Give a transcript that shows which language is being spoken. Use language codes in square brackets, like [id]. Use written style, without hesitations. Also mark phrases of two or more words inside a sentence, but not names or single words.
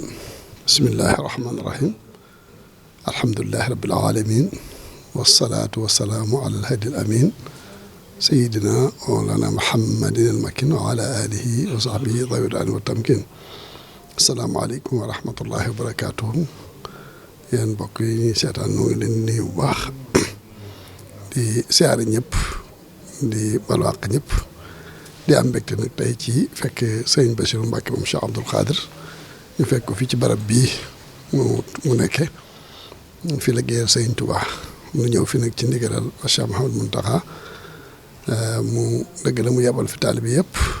[ar] بسم الله الرحمن الرحيم الحمد لله رب العالمين والصلاة والسلام على الهادي الأمين سيدنا مولانا محمد المكين وعلى آله وصحبه ذوي الرضوان والتمكين السلام عليكم ورحمة الله وبركاته [wo] yéen mbokk yi ñuy seetaan ñu ngi leen nuyu bu baax di siyaare ñëpp di balwaq ñëpp di am mbégte nag tey ci fekk sëñ Bassirou Mbacké moom Cheikh Abdoul Khadir ñu fekk ko fii ci barab bii mu nekke fi liggéeyal sëñ Touba mu ñëw fi nag ci ndigalal Cheikh Mouhamadou Mountakha mu dëgg la mu yebal fi taalibe yëpp